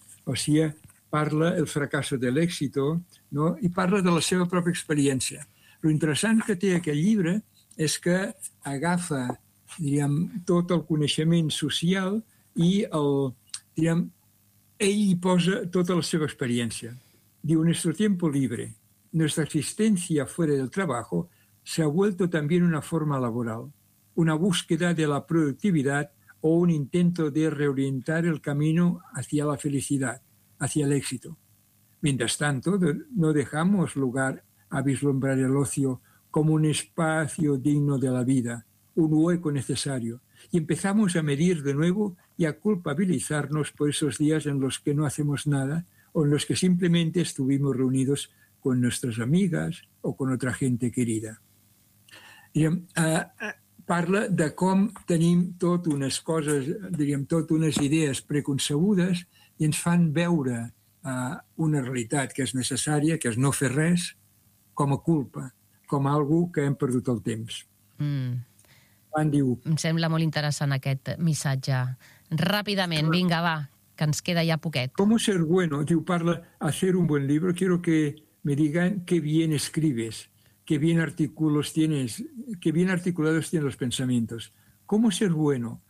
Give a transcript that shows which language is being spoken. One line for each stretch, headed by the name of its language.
Catalan: O sigui, parla el fracasso de l'éxito, no? I parla de la seva pròpia experiència. Lo interessant que té aquest llibre és que agafa, diríem, tot el coneixement social i el, diríem, ell hi posa tota la seva experiència.
Spanish: Diu, nuestro tiempo libre, nuestra existencia fuera del trabajo, se ha vuelto también una forma laboral, una búsqueda de la productividad o un intento de reorientar el camino hacia la felicidad, hacia el éxito. Mientras tanto, no dejamos lugar a vislumbrar el ocio como un espacio digno de la vida, un hueco necesario, y empezamos a medir de nuevo y a culpabilizarnos por esos días en los que no hacemos nada o en los que simplemente estuvimos reunidos con nuestras amigas o con otra gente querida.
Catalan: Diguem, parla de com tenim tot unes coses, diríem, tot unes idees preconcebudes i ens fan veure una realitat que és necessària, que és no fer res, com a culpa, com a algú que hem perdut el temps. Mm. Diu, em sembla molt interessant aquest missatge. Ràpidament, vinga, va, que ens queda ja poquet.
Spanish: ¿Cómo ser bueno?
Catalan: Diu, parla,
Spanish: hacer un buen libro, quiero que me digan qué bien escribes, qué bien artículos tienes, qué bien articulados tienes los pensamientos. ¿Cómo ser bueno?